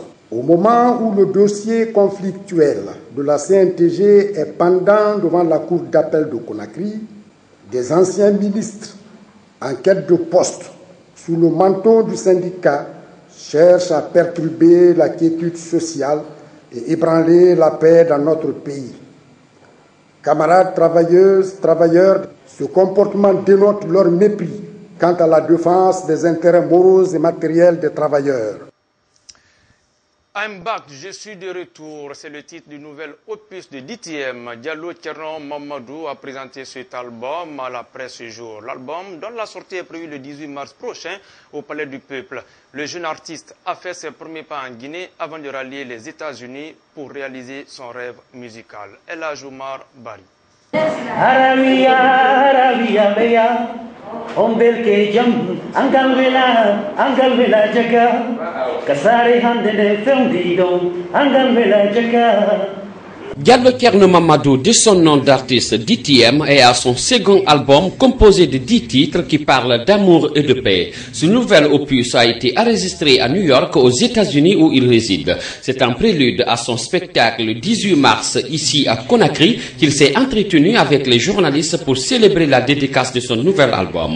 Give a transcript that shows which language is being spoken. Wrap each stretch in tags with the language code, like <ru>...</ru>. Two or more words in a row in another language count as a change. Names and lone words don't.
<fr>Au moment où le dossier conflictuel de la CNTG est pendant devant la cour d'appel de Conakry, des anciens ministres en quête de poste sous le manteau du syndicat cherchent à perturber la quiétude sociale et ébranler la paix dans notre pays. Camarades travailleuses, travailleurs, ce comportement dénote leur mépris quant à la défense des intérêts moraux et matériels des travailleurs.</fr> <en>I'm back,</en> <fr>je suis de retour. C'est le titre du nouvel opus de DTM. Diallo Thierno Mamadou a présenté cet album à la presse ce jour. L'album, dont la sortie est prévue le 18 mars prochain au Palais du Peuple. Le jeune artiste a fait ses premiers pas en Guinée avant de rallier les États-Unis pour réaliser son rêve musical. El Hadj Oumar Bari. ombel ke jam angal vela jaga kasare hande de fendi don angal vela jaga. Diallo Thierno Mamadou, de son nom d'artiste DTM, est à son second album composé de 10 titres qui parlent d'amour et de paix. Ce nouvel opus a été enregistré à New York, aux États-Unis où il réside. C'est un prélude à son spectacle le 18 mars ici à Conakry qu'il s'est entretenu avec les journalistes pour célébrer la dédicace de son nouvel album.</fr>